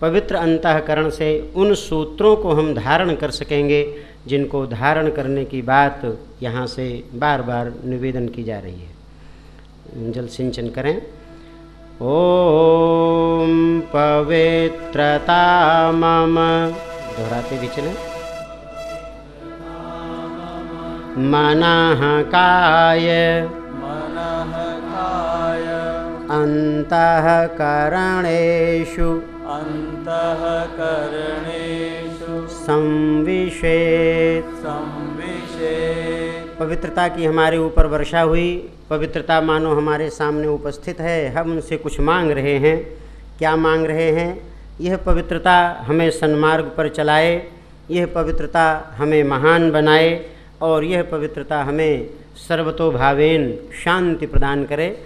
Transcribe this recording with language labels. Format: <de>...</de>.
<hi>पवित्र अंतःकरण से उन सूत्रों को हम धारण कर सकेंगे जिनको धारण करने की बात यहाँ से बार बार निवेदन की जा रही है। जल सिंचन करें।</hi> <sa>ओम पवित्रता मम,</sa> <hi>दोहराते भी चलें।</hi> <sa>मनः काय अंतःकरणेषु संविशेत्।</sa> <hi>पवित्रता की हमारे ऊपर वर्षा हुई। पवित्रता मानो हमारे सामने उपस्थित है, हम उनसे कुछ मांग रहे हैं। क्या मांग रहे हैं? यह पवित्रता हमें सन्मार्ग पर चलाए, यह पवित्रता हमें महान बनाए और यह पवित्रता हमें सर्वतोभावेन शांति प्रदान करे।</hi>